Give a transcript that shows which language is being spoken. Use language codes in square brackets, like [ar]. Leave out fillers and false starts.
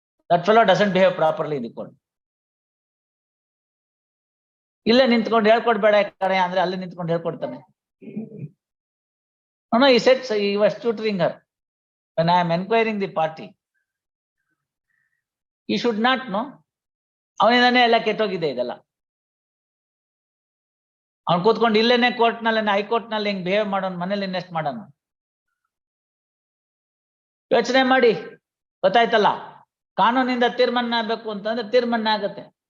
[en] That fellow doesn't behave properly in the court. [kn] ಇಲ್ಲೇ ನಿಂತ್ಕೊಂಡು ಹೇಳ್ಕೊಡ್ಬೇಡ ಕಣೆ ಅಂದ್ರೆ ಅಲ್ಲೇ ನಿಂತ್ಕೊಂಡು ಹೇಳ್ಕೊಡ್ತಾನೆ. [en] No, he said so he was tutoring her. When I am enquiring the party, he should not know. [kn] ಅವನಿಂದಾನೆ ಎಲ್ಲ ಕೆಟ್ಟೋಗಿದೆ ಇದೆಲ್ಲ. ಅವ್ನು ಕೂತ್ಕೊಂಡು ಇಲ್ಲೇನೆ ಕೋರ್ಟ್ ನಲ್ಲಿ, ಹೈಕೋರ್ಟ್ ನಲ್ಲಿ ಹಿಂಗ್ ಬಿಹೇವ್ ಮಾಡೋನ್, ಮನೇಲಿ ಇನ್ನೆಸ್ಟ್ ಮಾಡೋಣ? ಯೋಚನೆ ಮಾಡಿ, ಗೊತ್ತಾಯ್ತಲ್ಲ? ಕಾನೂನಿಂದ ತೀರ್ಮಾನ ಆಗ್ಬೇಕು ಅಂತಂದ್ರೆ ತೀರ್ಮಾನ ಆಗತ್ತೆ.